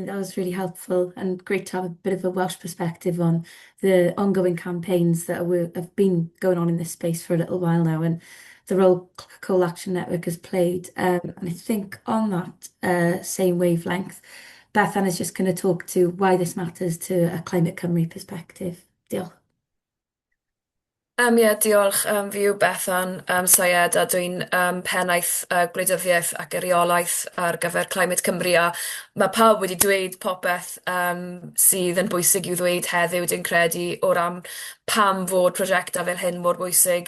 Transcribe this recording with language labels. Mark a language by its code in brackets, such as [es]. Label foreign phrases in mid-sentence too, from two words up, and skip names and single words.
[en] That was really helpful and great to have a bit of a Welsh perspective on the ongoing campaigns that have been going on in this space for a little while now, and the role Coal Action Network has played. And I think on that same wavelength, Bethan is just going to talk to why this matters to a Climate Cymru perspective. [cy] Diolch. Ie, diolch. Fi yw Bethan Syed, a dwi'n pennaeth gwleidyddiaeth ac reolaeth ar gyfer Climate Cymru, a mae pawb wedi dweud popeth sydd yn bwysig i'w ddweud heddiw, dwi'n credu, o ran pam fod prosiectau fel hyn mor bwysig.